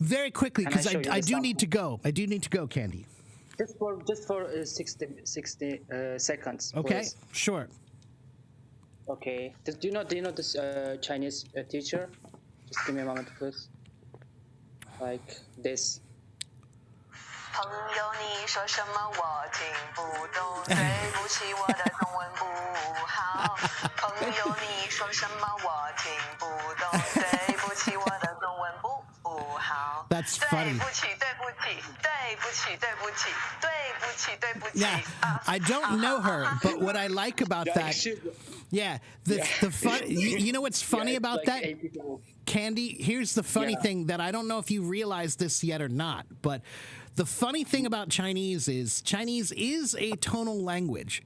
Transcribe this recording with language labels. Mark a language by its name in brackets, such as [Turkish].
[English] Very quickly, because I do need to go. I do need to go, Candy. Just for 60 seconds. Okay, please. sure. Okay. Do you know this Chinese teacher? Just give me a moment, please. Like this. [Chinese] 朋友，你说什么我听不懂，对不起，我的中文不好。朋友，你说什么我听不懂，对不起，我的中文不好。 [English] That's funny. [Chinese] 对不起，对不起，对不起，对不起，对不起，对不起。 [English] Yeah, I don't know her, but what I like about that, yeah, the fun. You know what's funny about that? Candy, here's the funny thing that I don't know if you realize this yet or not, but the funny thing about Chinese is a tonal language.